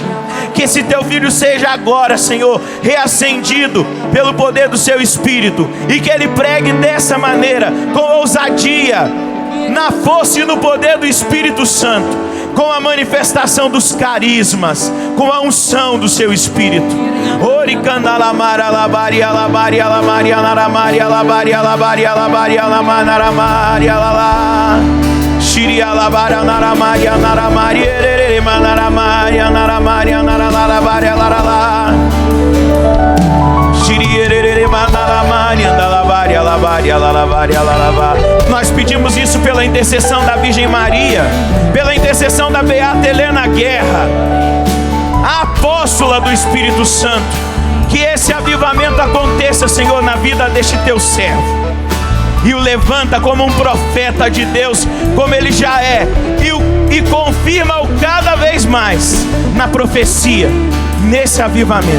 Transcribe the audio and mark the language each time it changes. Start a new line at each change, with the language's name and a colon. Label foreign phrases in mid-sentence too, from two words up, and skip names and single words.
Portuguese: Que esse teu filho seja agora, Senhor, reacendido pelo poder do seu Espírito, e que ele pregue dessa maneira, com ousadia, na força e no poder do Espírito Santo, com a manifestação dos carismas, com a unção do seu Espírito. Ori candalamara labari alabari alamari alaramari alabari alabari alabari alamanaramaria lala. Shiri alabara naramari anaramari erere manaramari anaramari anaralabari alarala. Shiri erere manaramari andalabari alabari alalabari alalaba. Nós pedimos isso pela intercessão da Virgem Maria, pela intercessão da Beata Helena Guerra, a apóstola do Espírito Santo. Que esse avivamento aconteça, Senhor, na vida deste teu servo, e o levanta como um profeta de Deus, como ele já é, e confirma-o cada vez mais na profecia, nesse avivamento.